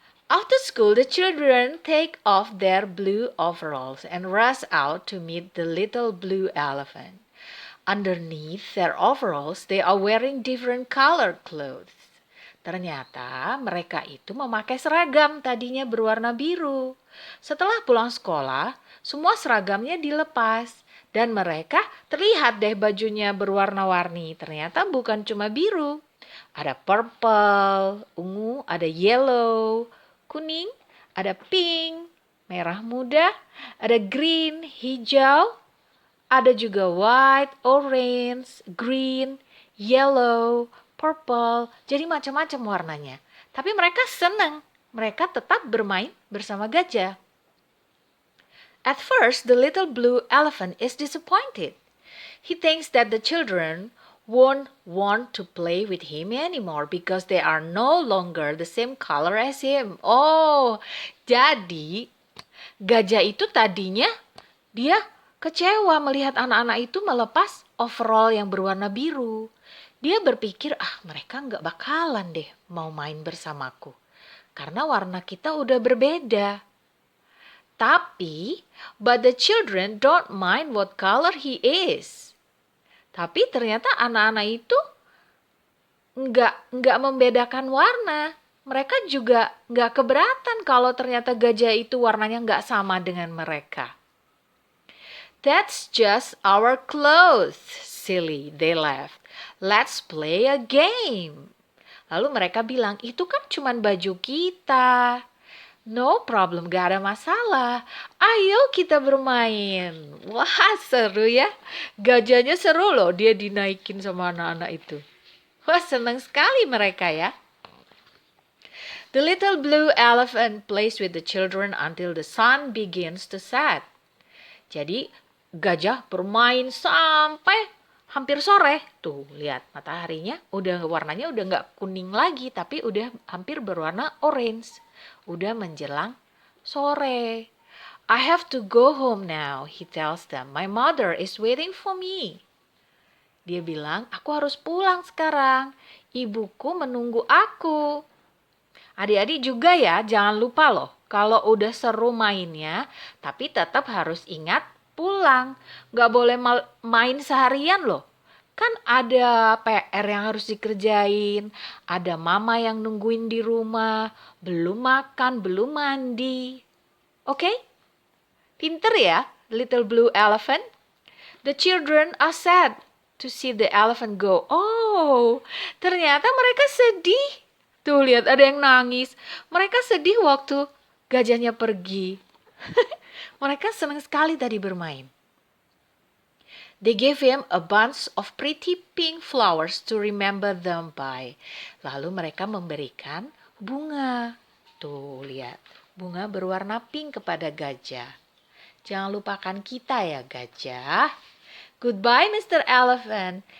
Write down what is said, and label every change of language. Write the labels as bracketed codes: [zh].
[en] After school, the children take off their blue overalls and rush out to meet the little blue elephant. Underneath their overalls, they are wearing different colored clothes. [id] Ternyata mereka itu memakai seragam tadinya berwarna biru. Setelah pulang sekolah, semua seragamnya dilepas. Dan mereka terlihat deh bajunya berwarna-warni. Ternyata bukan cuma biru. Ada purple, ungu, ada yellow, kuning, ada pink, merah muda, ada green, hijau, ada juga white, orange, green, yellow, purple. Jadi macam-macam warnanya. Tapi mereka senang. Mereka tetap bermain bersama gajah. [en] At first, the little blue elephant is disappointed. He thinks that the children won't want to play with him anymore because they are no longer the same color as him. [id] Oh, jadi gajah itu tadinya dia kecewa melihat anak-anak itu melepas overall yang berwarna biru. Dia berpikir, mereka nggak bakalan deh mau main bersamaku. Karena warna kita udah berbeda. [en] Tapi, but the children don't mind what color he is. [id] Tapi ternyata anak-anak itu nggak membedakan warna. Mereka juga nggak keberatan kalau ternyata gajah itu warnanya nggak sama dengan mereka. [en] That's just our clothes, silly, they laughed. Let's play a game. [id] Lalu mereka bilang, itu kan cuma baju kita. [en] No problem, [id] gak ada masalah. Ayo kita bermain. Wah, seru ya. Gajahnya seru loh, dia dinaikin sama anak-anak itu. Wah, senang sekali mereka ya. [en] The little blue elephant plays with the children until the sun begins to set. [id] Jadi, gajah bermain sampai hampir sore. Tuh, lihat mataharinya warnanya udah nggak kuning lagi, tapi udah hampir berwarna orange. Udah menjelang sore. [en] I have to go home now, he tells them. My mother is waiting for me. [id] Dia bilang, aku harus pulang sekarang. Ibuku menunggu aku. Adik-adik juga ya, jangan lupa loh. Kalau udah seru mainnya, tapi tetap harus ingat pulang. Gak boleh main seharian loh. Kan ada PR yang harus dikerjain, ada mama yang nungguin di rumah, belum makan, belum mandi. Oke? Pinter ya, little blue elephant. [en] The children are sad to see the elephant go. [id] Oh, ternyata mereka sedih. Tuh lihat ada yang nangis. Mereka sedih waktu gajahnya pergi. Mereka senang sekali tadi bermain. [en] They gave him a bunch of pretty pink flowers to remember them by. [id] Lalu mereka memberikan bunga. Tuh, lihat. Bunga berwarna pink kepada gajah. Jangan lupakan kita ya, gajah. [en] Goodbye, Mr. Elephant.